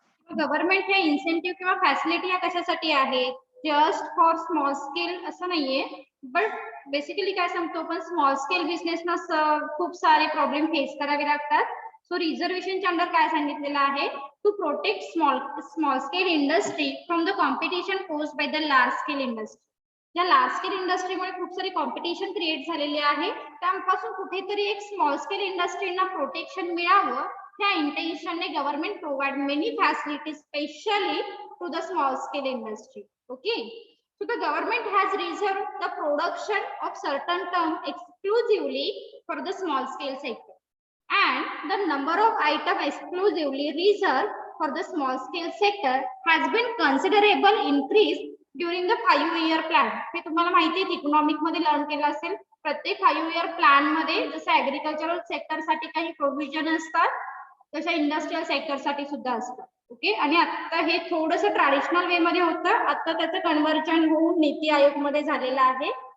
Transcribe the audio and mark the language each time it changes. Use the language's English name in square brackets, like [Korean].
[Marathi] Government हे incentive किंवा facility या कशासाठी आहे? जस्ट फॉर स्मॉल स्केल असं नाहीये, बट बेसिकली काय सांगतो आपण, स्मॉल स्केल बिझनेसना खूप सारे प्रॉब्लेम फेस करावे लागतात. सो रिझर्वेशनच्या अंडर काय सांगितलेलं आहे? [English] To protect small scale industry from the competition posed by the large scale industry. [Marathi] या लार्ज स्केल इंडस्ट्रीमुळे खूप सारी कॉम्पिटिशन क्रिएट झालेली आहे, त्यापासून कुठेतरी एक स्मॉल स्केल इंडस्ट्रीना प्रोटेक्शन मिळावं त्या इंटेन्शनने [English] Government provide many facilities specially to the small scale industry. Okay, so the government has reserved the production of certain term exclusively for the small scale sector, and the number of item exclusively reserved for the small scale sector has been considerable increased during the 5 year plan. [Marathi] हे तुम्हाला माहिती आहे, economic मध्ये learn केलं असेल. प्रत्येक 5 year plan मध्ये जसं ऍग्रिकल्चरल सेक्टर साठी काही प्रोव्हिजन असतात, तशा इंडस्ट्रियल सेक्टर साठी सुद्धा असतात. ओके. आणि आता हे थोडंसं ट्रॅडिशनल वे मध्ये होतं, आता त्याचं कन्व्हर्जन होऊन नीती आयोग मध्ये झालेलं आहे.